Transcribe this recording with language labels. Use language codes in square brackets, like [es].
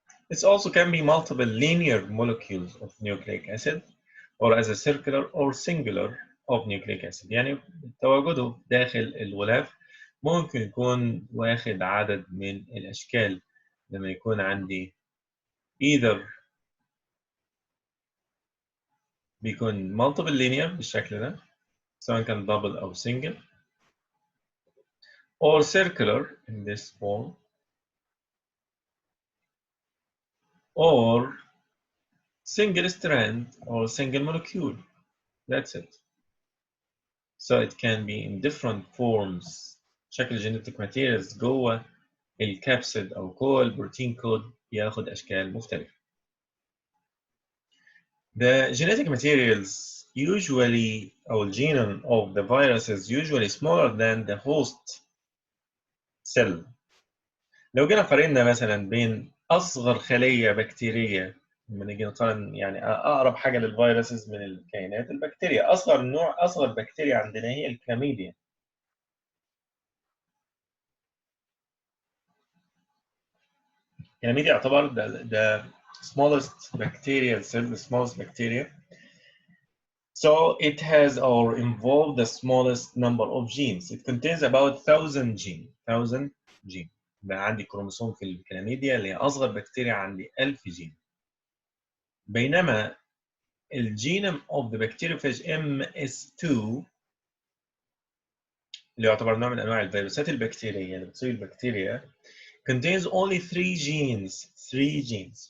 [en] It also can be multiple linear molecules of nucleic acid, or as a circular or singular of nucleic acid. [ar] يعني تواجده داخل الغلاف ممكن يكون واخد عدد من الأشكال لما يكون عندي either بيكون [en] multiple linear [ar] بالشكل ده سواء كان double أو single, [en] or circular in this form, or single strand or single molecule. That's it. So it can be in different forms. [ar] شكل genetic materials جوه الكابسيد أو جوه البروتين كود ياخد أشكال مختلفة. [en] The genetic materials usually, or genome of the virus is usually smaller than the host cell. [ar] لو جينا قارنا مثلا بين أصغر خلية بكتيرية، لما نيجي نقارن يعني أقرب حاجة للفيروسز من الكائنات البكتيريا، أصغر بكتيريا عندنا هي الكلاميديا. الكلاميديا يعتبر [en] the smallest bacterial cell, the smallest bacteria. So it has or involved the smallest number of genes. It contains about 1000 gene. [ar] بقى عندي كروموسوم في الكلاميديا اللي هي أصغر بكتيريا عندي 1000 جين. بينما الجينوم [en] of the bacteriophage MS2 [ar] اللي يعتبر نوع من أنواع الفيروسات البكتيرية اللي بتصيب البكتيريا [en] contains only 3 genes.